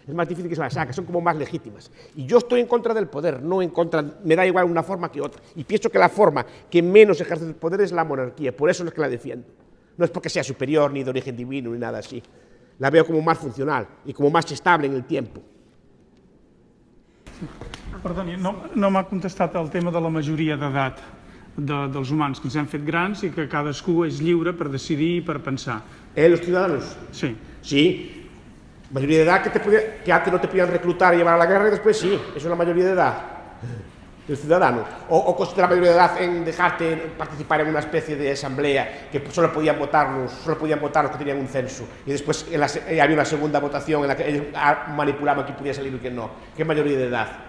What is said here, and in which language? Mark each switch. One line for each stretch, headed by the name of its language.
Spanish: Es más difícil que se las saque, son como más legítimas. Y yo estoy en contra del poder, no en contra, me da igual una forma que otra. Y pienso que la forma que menos ejerce el poder es la monarquía, por eso es que la defiendo. No es porque sea superior, ni de origen divino, ni nada así. La veo como más funcional y como más estable en el tiempo.
Catalan: Perdoni, no m'ha contestat el tema de la majoria d'edat dels humans, que ens hem fet grans i que cadascú és lliure per decidir i per pensar.
Spanish: ¿Los ciudadanos? Sí. Sí. Mayoría de edad que antes no te podían reclutar y llevar a la guerra y después sí. Eso es la mayoría de edad del ciudadano. O consiste la mayoría de edad en dejarte participar en una especie de asamblea que solo podían votar los que tenían un censo. Y después había una segunda votación en la que ellos manipulaban quién podía salir y quién no. ¿Qué mayoría de edad?